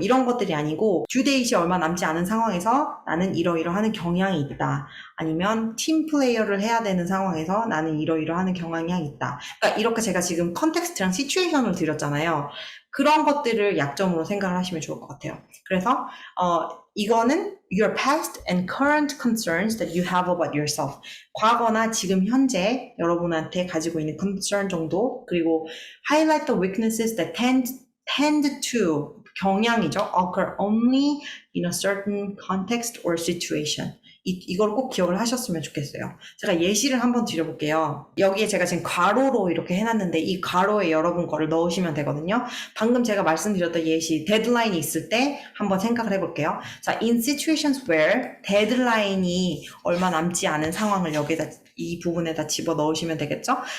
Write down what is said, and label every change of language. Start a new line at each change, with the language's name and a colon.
Korean: 이런 것들이 아니고, 듀데이시 얼마 남지 않은 상황에서 나는 이러이러하는 경향이 있다. 아니면 팀 플레이어를 해야 되는 상황에서 나는 이러이러하는 경향이 있다. 그러니까 이렇게 제가 지금 컨텍스트랑 시츄에이션을 드렸잖아요. 그런 것들을 약점으로 생각을 하시면 좋을 것 같아요. 그래서 이거는
English: your past and current concerns that you have about yourself.
Korean: 과거나 지금 현재 여러분한테 가지고 있는 concern 정도, 그리고
English: highlight the weaknesses that tend to
Korean: 경향이죠.
English: occur only in a certain context or situation.
Korean: 이걸 꼭 기억을 하셨으면 좋겠어요. 제가 예시를 한번 드려볼게요. 여기에 제가 지금 괄호로 이렇게 해놨는데 이 괄호에 여러분 거를 넣으시면 되거든요. 방금 제가 말씀드렸던 예시, 데드라인이 있을 때 한번 생각을 해볼게요. 자,
English: in situations where
Korean: 데드라인이 얼마 남지 않은 상황을 여기다 이 부분에다 집어 넣으시면 되겠죠?